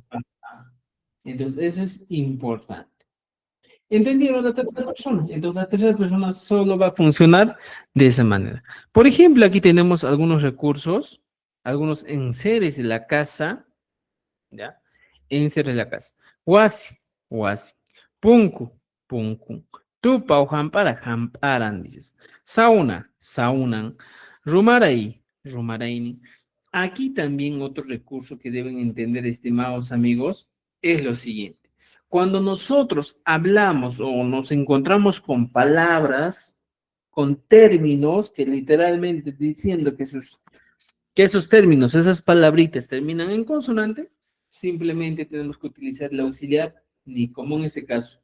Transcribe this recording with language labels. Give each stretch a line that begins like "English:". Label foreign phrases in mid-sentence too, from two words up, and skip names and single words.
Spanish: Entonces, eso es importante. ¿Entendieron la tercera persona? Entonces, la tercera persona solo va a funcionar de esa manera. Por ejemplo, aquí tenemos algunos recursos, algunos enseres de la casa, ¿ya? Enseres de la casa.
Quechua: Wasi, wasi. Punku, punku. Tupa o hampara, hamparan, dices. Sauna, saunan. Rumaray, rumaraini.
Spanish: Aquí también otro recurso que deben entender, estimados amigos, es lo siguiente. Cuando nosotros hablamos o nos encontramos con palabras, con términos que literalmente diciendo que esos términos, esas palabritas terminan en consonante, simplemente tenemos que utilizar el auxiliar ni, como en este caso.